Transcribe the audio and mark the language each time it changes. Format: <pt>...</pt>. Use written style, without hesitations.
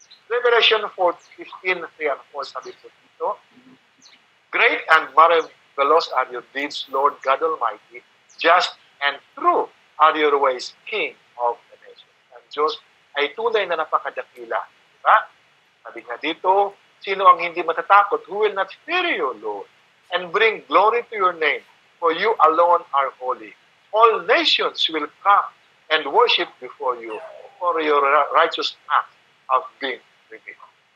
<en>Revelation 4:15-3 and 4,</en> <tl>sabi po dito,</tl> <en>Great and marvelous are your deeds, Lord God Almighty, just and true are your ways, King of the nations.</en> <tl>Ang Diyos ay tunay na napakadakila. Diba? Sabi nga dito, sino ang hindi matatakot?</tl> <en>Who will not fear you, Lord, and bring glory to your name? For you alone are holy. All nations will come and worship before you, for your righteous acts have been revealed.</en>